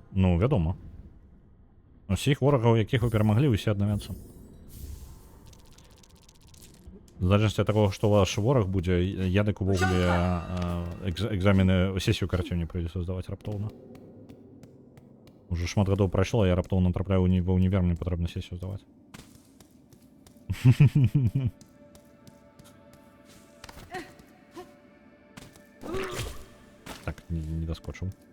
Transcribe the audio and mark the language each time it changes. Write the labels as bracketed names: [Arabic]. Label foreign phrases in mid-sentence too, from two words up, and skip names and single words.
[Belarusian] Ну, вядома. Усіх ворагаў, якіх вы перамаглі, усе аднавяцца. [Ukrainian] В залежності від того, [Belarusian] што ваш вораг будзе, я дык увогуле экзамены, сесію карацей не прыйдзецца здаваць раптоўна. Уже шмат гадоў прайшло, а я раптоўна трапляю ва ўнівер, мне патрэбна сесію здаваць. Так, не доскочыў.